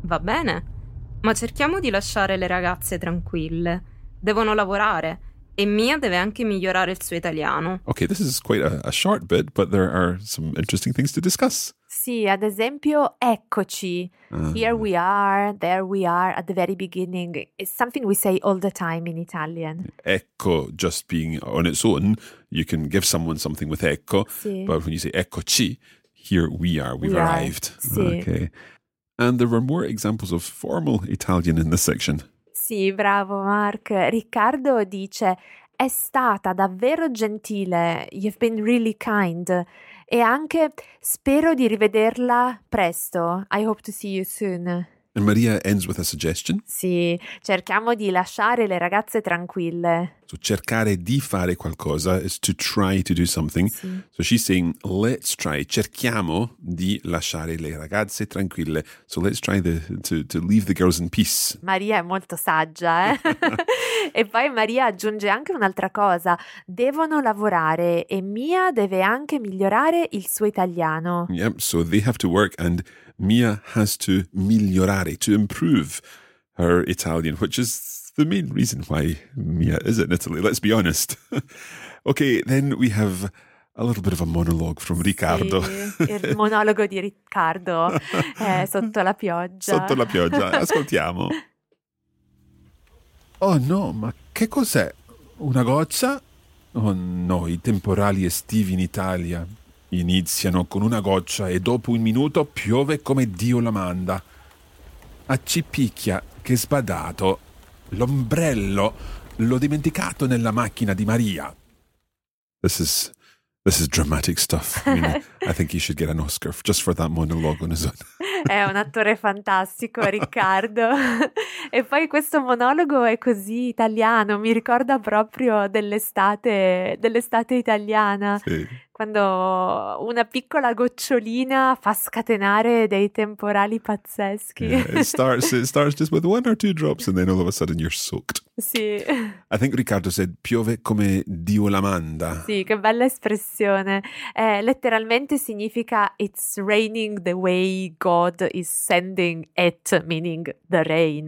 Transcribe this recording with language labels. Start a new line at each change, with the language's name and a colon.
Italian: Va bene, ma cerchiamo di lasciare le ragazze tranquille. Devono lavorare e Mia deve anche migliorare il suo italiano.
English: Okay, this is quite a short bit, but there are some interesting things to discuss.
Italian: Sì, ad esempio, eccoci.
English: Here we are, there we are, at the very beginning. It's something we say all the time in Italian. Ecco, just being on its own, you can give someone something with ecco.
Italian: Sì.
English: But when you say eccoci, here we are, we've arrived.
Italian: Sì.
English: Okay. And there were more examples of formal Italian in this section.
Italian: Sì, bravo Mark. Riccardo dice, è stata davvero gentile,
English: you've been really kind.
Italian: E anche, spero di rivederla presto.
English: I hope to see you soon. And Maria ends with a suggestion.
Italian: Sì, cerchiamo di lasciare le ragazze tranquille.
English: So
Italian: cercare di fare qualcosa
English: is to try to do something.
Italian: Sì.
English: So she's saying, let's try,
Italian: cerchiamo di lasciare le ragazze tranquille.
English: So let's try to leave the girls in peace.
Italian: Maria è molto saggia, eh? E poi Maria aggiunge anche un'altra cosa. Devono lavorare e Mia deve anche migliorare il suo italiano. Yep, so they have to work and Mia has to migliorare, to improve her Italian, which is the main reason why Mia is in Italy, let's be honest. Okay, then we have a little bit of a monologue from Riccardo. Sì, il monologo di Riccardo, sotto la pioggia. Sotto la pioggia, ascoltiamo. Oh no, ma che cos'è? Una goccia? Oh no, i temporali estivi in Italia iniziano con una goccia e dopo un minuto piove come Dio la manda. A Cipicchia, che sbadato, l'ombrello l'ho dimenticato nella macchina di Maria.
English: This is dramatic stuff. I think he should get an Oscar just for that monologue on his own.
Italian: È un attore fantastico, Riccardo. E poi questo monologo è così italiano, mi ricorda proprio dell'estate italiana. Sì. Quando una piccola gocciolina fa scatenare dei temporali pazzeschi.
English: Yeah, it starts just with one or two drops and then all of a sudden you're soaked.
Italian: Sì.
English: I think Riccardo said,
Italian: piove come Dio la manda. Sì, che bella espressione. Letteralmente significa,
English: it's raining the way God is sending it, meaning the rain.